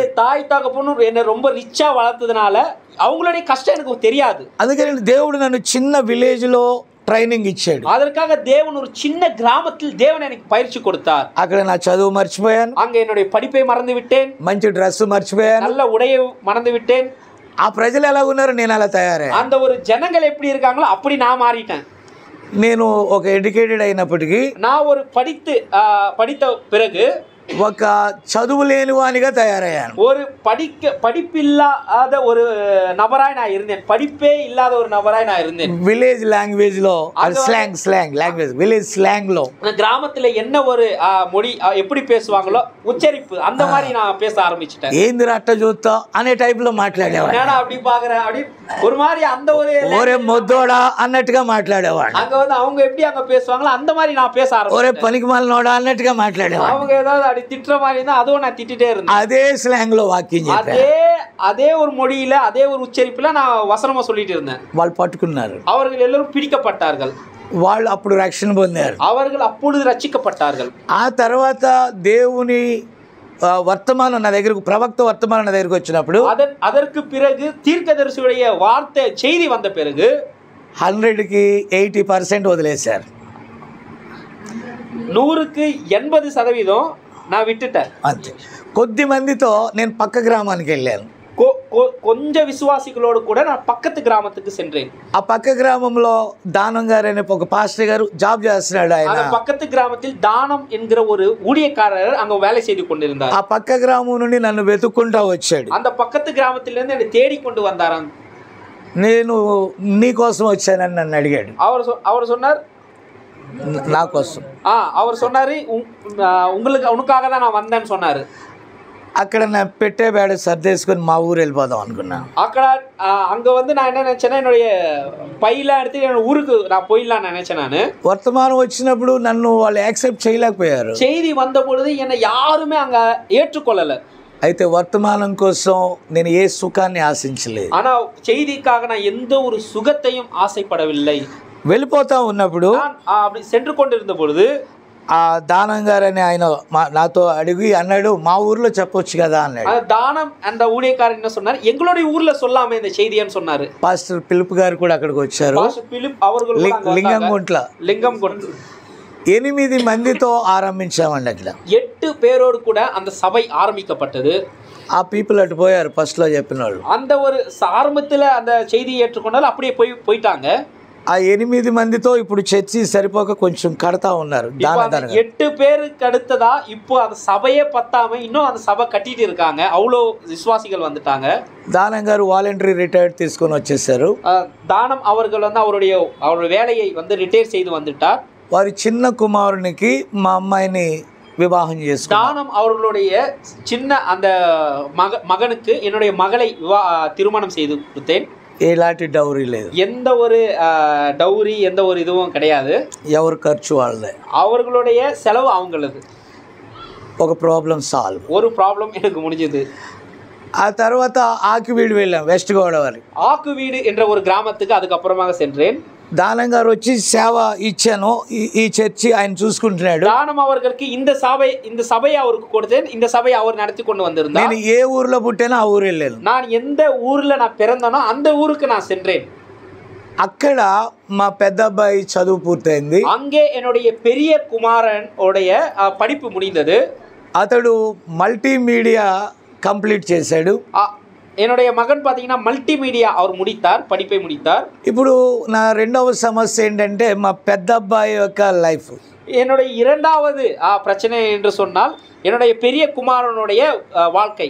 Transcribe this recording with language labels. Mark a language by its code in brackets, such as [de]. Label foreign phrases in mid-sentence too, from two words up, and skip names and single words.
[ta] தாய் தகப்பனும் என்னை ரொம்ப ரிச்சா வளர்த்ததுனால அவங்களுடைய கஷ்டம் எனக்கு தெரியாது. [te] అందుకని దేవుడు నన్ను చిన్న విలేజ్లో ట్రైనింగ్ ఇచ్చాడు. [ta] அதற்காக தேவன் ஒரு சின்ன கிராமத்தில் தேவன் எனக்கு பயிற்சி கொடுத்தார். [te] అక్కడ నా చదువు మర్చిపోయాను, [ta] அங்க என்னுடைய படிப்பை மறந்து விட்டேன், [te] మంచి డ్రెస్ మర్చిపోయాను, [ta] நல்ல உடையை மறந்து விட்டேன். [te] ఆ ప్రజలు ఎలా ఉన్నారు నేను అలా తయారయ్యాను. [ta] அந்த ஒரு ஜனங்கள் எப்படி இருக்காங்களோ அப்படி நான் மாறிட்டேன். [te] నేను ఒక ఎడ్యుకేటెడ్ అయినప్పటికీ [ta] நான் ஒரு படித்த பிறகு ఒక చదువు లేని వానిగా తయారయ్యాను. ஒரு படிப்பில்லாத ஒரு நபராய் நான் இருந்தேன். படிப்பே இல்லாத ஒரு நபராய் நான் இருந்தேன். [en] village language లో slang language village slang లో [ta] கிராமத்துல என்ன ஒரு மொழி எப்படி பேசுவாங்களோ உச்சரிப்பு அந்த மாதிரி நான் பேச ஆரம்பிச்சிட்டேன். [te] ఏందిరా అట్ట చూస్తా అనే టైప్ లో మాట్లాడేవాడు. [ta] நான் அப்படி பாக்குறேன், அப்படி ஒரு மாதிரி அந்த ஒரு [te] ఒరే మొద్దోడా అన్నట్టుగా మాట్లాడేవాడు. [ta] அங்க வந்து அவங்க எப்படி அங்க பேசுவாங்களோ அந்த மாதிரி நான் பேச [te] ఒరే [ta] ஆரம்பிச்சேன். [te] పనికి మాలినోడా అన్నట్టుగా మాట్లాడేవాడు. [ta] அவங்க ஏதாவது அப்படி திட்டுற மாதிரி இருந்தா அதுவும் நான் திட்டிட்டே இருந்தேன். அதே ஸ்லாங்ல [te] వాక్యం చెప్పారు. [ta] அதே ஒரு மொழியில அதே ஒரு உச்சரிப்புல நான் வசனமா சொல்லிட்டு இருந்தேன். [te] వాళ్ళు పట్టుకున్నారు. [ta] அவர்கள் எல்லாரும் பிடிக்கப்பட்டார்கள். [te] వాళ్ళు అప్పుడు రక్షణ పొందారు. [ta] அவர்கள் அப்பொழுது ரட்சிக்கப்பட்டார்கள். [te] ఆ తర్వాత దేవుని వర్తమానం నా దగ్గరకు, ప్రవక్త వర్తమానం నా దగ్గరకు వచ్చినప్పుడు [ta] அதற்கு பிறகு தீர்க்கதரிசியுடைய வார்த்தை செய்தி வந்த பிறகு [te] 100కి 80% వదిలేశారు. [ta] 100க்கு 80% நான் விட்டுட்டேன். [te] అంతే. కొద్ది మందితో నేను పక్క గ్రామానికి వెళ్ళాను. [ta] கொஞ்சம் விசுவாசிகளோடு கூட நான் பக்கத்து கிராமத்துக்கு சென்றேன். [te] ఆ పక్క గ్రామంలో దానం గారు అనే ఒక పాస్టర్ గారు జాబ్ చేస్తున్నాడు. ఆయన [ta] பக்கத்து கிராமத்தில் தானம் என்கிற ஒரு ஊழியக்காரர் அங்க வேலை செய்து கொண்டிருந்தார். [te] ఆ పక్క గ్రామం నుండి నన్ను వెతుక్కుంటా వచ్చాడు. [ta] அந்த பக்கத்து கிராமத்திலிருந்து என்னை தேடிக்கொண்டு வந்தாராம். [te] నేను నీ కోసం వచ్చానని నన్ను అడిగాడు. [ta] அவர் சொன்னார் [te] నా కోసం. [ta] அவர் சொன்னாரு உனக்காக தான் நான் வந்தேன்னு சொன்னாரு. [te] అక్కడ నా పెట్టే బేడ సర్దేసుకొని మా ఊరు వెళ్ళిపోదాం అనుకున్నా. [ta] అక్కడ அங்க வந்து நான் என்ன நினைச்சேன்னா என்னுடைய பையெல்லாம் எடுத்து என்னோட ஊருக்கு நான் போயிடலாம்னு நினைச்சேன். நான் [te] వర్తమానం వచ్చినప్పుడు నన్ను వాళ్ళు యాక్సెప్ట్ చేయలేకపోయారు. [ta] செய்தி வந்த பொழுது என்னை யாருமே அங்க ஏற்றுக்கொள்ளல. [te] అయితే వర్తమానం కోసం నేను ఏ సుఖాన్ని ఆశించలేదు. [ta] ஆனா செய்திக்காக நான் எந்த ஒரு சுகத்தையும் ஆசைப்படவில்லை. [te] వెళ్ళిపోతా ఉన్నప్పుడు [ta] அப்படி சென்று கொண்டிருந்த பொழுது [te] ఆ దానం గారు అని ఆయన నాతో అడిగి అన్నాడు, మా ఊర్లో చెప్పొచ్చు కదా అన్నాడు. [ta] தானம் அந்த ஊழியக்காரர் என்ன சொன்னார், எங்களுடைய ஊர்ல சொல்லாம இந்த செய்தின்னு சொன்னாரு. [te] పాస్టర్ పిలుపు గారు కూడా అక్కడికి వచ్చారు. [ta] பாஸ்டர் பிலிப் அவர்கள் [te] లింగంగుంట్ల 8 మందితో ఆరంభించామండి. అట్లా [ta] 8 பேரோடு கூட அந்த சபை ஆரம்பிக்கப்பட்டது. [te] ఆ పీపుల్ అటు పోయారు ఫస్ట్ లో చెప్పిన వాళ్ళు. [ta] அந்த ஒரு ஆரம்பத்துல அந்த செய்தியை ஏற்றுக்கொண்டாலும் அப்படியே போயிட்டாங்க. [te] ఆ 8 మందితో ఇప్పుడు చర్చి సరిపోక కొంచెం కడతా ఉన్నారు. [ta] 8 பேருக்கு அடுத்ததா இப்போ அந்த சபையே பத்தாம இன்னும் அந்த சபை கட்டிட்டு இருக்காங்க. அவ்வளோ விசுவாசிகள் வந்துட்டாங்க. [te] దానం గారు [en] voluntary retired [te] తీసుకొని వచ్చేసారు. [ta] தானம் அவர்கள் வந்து அவருடைய வேலையை வந்து ரிட்டையர் செய்து வந்துட்டார். [te] వారి చిన్న కుమారునికి మా అమ్మాయిని వివాహం చేసుకున్నారు. [ta] தானம் அவர்களுடைய சின்ன அந்த மகனுக்கு என்னுடைய மகளை திருமணம் செய்து கொடுத்தேன். [te] ఎలాంటి డౌరీ లేదు. [ta] எந்த ஒரு டௌரி எந்த ஒரு இதுவும் கிடையாது. [te] ఎవరి ఖర్చు వాళ్ళదే. [ta] அவர்களுடைய செலவு அவங்களது. [en] ఒక problem solve. [ta] ஒரு ப்ராப்ளம் எனக்கு முடிஞ்சது. [te] ఆ తర్వాత ఆకివీడు వెళ్ళాం, వెస్ట్ గోదావరి. [ta] ఆకువీడు என்ற ஒரு கிராமத்துக்கு அதுக்கப்புறமாக சென்றேன். [te] దానం గారు వచ్చి సేవ ఇచ్చాను, ఈ చర్చి ఆయన చూసుకుంటున్నాడు. [ta] தானம் அவர்களுக்கு இந்த சபையை அவருக்கு கொடுத்தேன். இந்த சபையை அவர் நடத்தி கொண்டு வந்திருந்தார். [te] నేను ఏ ఊర్లో పుట్టానో ఆ ఊరు వెళ్ళాను. [ta] நான் எந்த ஊர்ல நான் பிறந்தனோ அந்த ஊருக்கு நான் சென்றேன். [te] అక్కడ మా పెద్ద అబ్బాయి చదువు పూర్తయింది. [ta] அங்கே என்னுடைய பெரிய குமாரன் உடைய படிப்பு முடிந்தது. [te] అతడు [en] multimedia complete [te] చేశాడు. [ta] என்னுடைய மகன் பார்த்தீங்கன்னா மல்டிமீடியா அவர் முடித்தார், படிப்பை முடித்தார். [te] ఇప్పుడు నా రెండవ సమస్య ఏంటంటే మా పెద్ద అబ్బాయి యొక్క లైఫ్. [ta] என்னுடைய இரண்டாவது பிரச்சனை என்று சொன்னால் என்னுடைய பெரிய குமாரனுடைய வாழ்க்கை.